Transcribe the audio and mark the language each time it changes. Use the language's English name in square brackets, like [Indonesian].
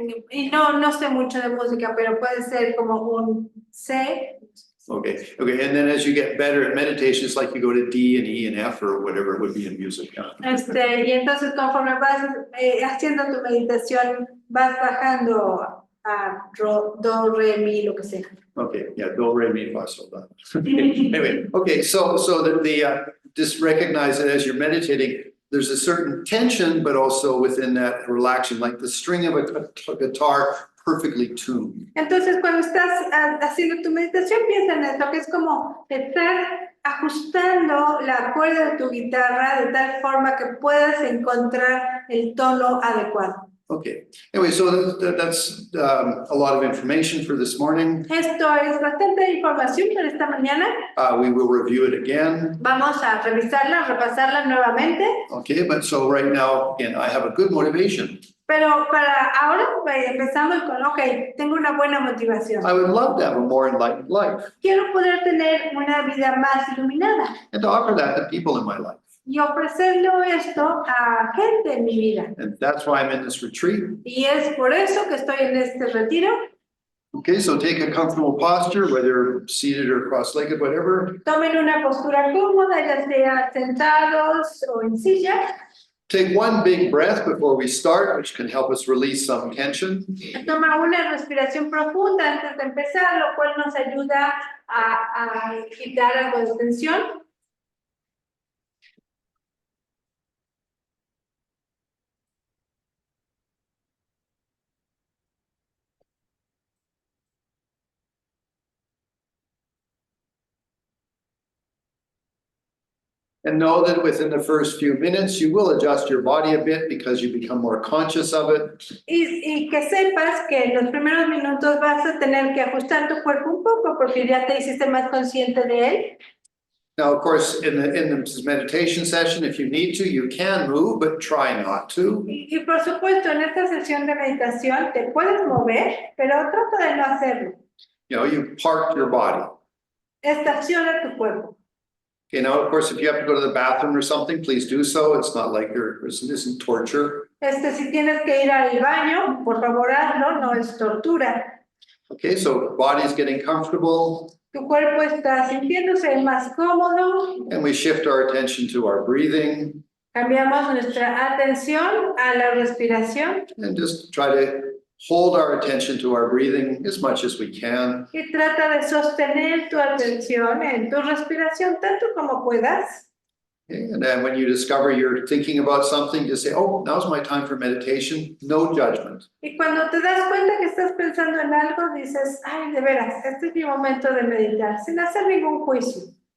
[Spanish] Y no sé mucho de música, pero puede ser como un C. [English] Okay. And then as you get better at meditation, it's like you go to D and E and F or whatever it would be in music. [Spanish] Y entonces conforme vas haciendo tu meditación, vas bajando a do, re, mi, lo que sea. [English] Okay, yeah, do, re, mi, fa, sol, la. Anyway, okay, so the just recognize that as you're meditating, there's a certain tension, but also within that relaxing, like the string of a guitar perfectly tuned. [Spanish] Entonces, cuando estás haciendo tu meditación, piensa en esto, que es como estar ajustando la cuerda de tu guitarra de tal forma que puedas encontrar el tono adecuado. [English] Okay, anyway, so that's a lot of information for this morning. [Spanish] Esto es bastante información para esta mañana. [English] We will review it again. [Spanish] Vamos a revisarla, repasarla nuevamente. [English] Okay, but so right now, again, I have a good motivation. [Spanish] Pero para ahora empezamos con, ok, tengo una buena motivación. [English] I would love to have a more enlightened life [Spanish] Quiero poder tener una vida más iluminada [English] and to offer that to people in my life. [Spanish] y ofrecerlo esto a gente en mi vida. [English] And that's why I'm in this retreat. [Spanish] Y es por eso que estoy en este retiro. [English] Okay, so take a comfortable posture, whether seated or cross-legged, whatever. [Spanish] Tomen una postura cómoda, ya sea sentados o en silla. [English] Take one big breath before we start, which can help us release some tension. [Spanish] Toma una respiración profunda antes de empezar, lo cual nos ayuda a quitar algo de tensión. [English] And know that within the first few minutes, you will adjust your body a bit because you become more conscious of it. [Spanish] Y que sepas que en los primeros minutos vas a tener que ajustar tu cuerpo un poco porque ya te hiciste más consciente de él. [English] Now, of course, in the meditation session, if you need to, you can move, but try not to. [Spanish] Y por supuesto, en esta sesión de meditación te puedes mover, pero trata de no hacerlo. [English] You know, you park your body. [Spanish] Estaciona tu cuerpo. [English] Okay, now, of course, if you have to go to the bathroom or something, please do so. It's not like this isn't torture. [Spanish] Si tienes que ir al baño, por favor hazlo, no es tortura. [English] Okay, so body's getting comfortable. [Spanish] Tu cuerpo está sintiéndose más cómodo. [English] And we shift our attention to our breathing. [Spanish] Cambiamos nuestra atención a la respiración. [English] And just try to hold our attention to our breathing as much as we can. [Spanish] Y trata de sostener tu atención en tu respiración tanto como puedas. [English] Okay, and then when you discover you're thinking about something, just say, oh, now's my time for meditation. No judgment. [Spanish] Y cuando te das cuenta que estás pensando en algo, dices, ay, de veras, este es mi momento de meditar, sin hacer ningún juicio.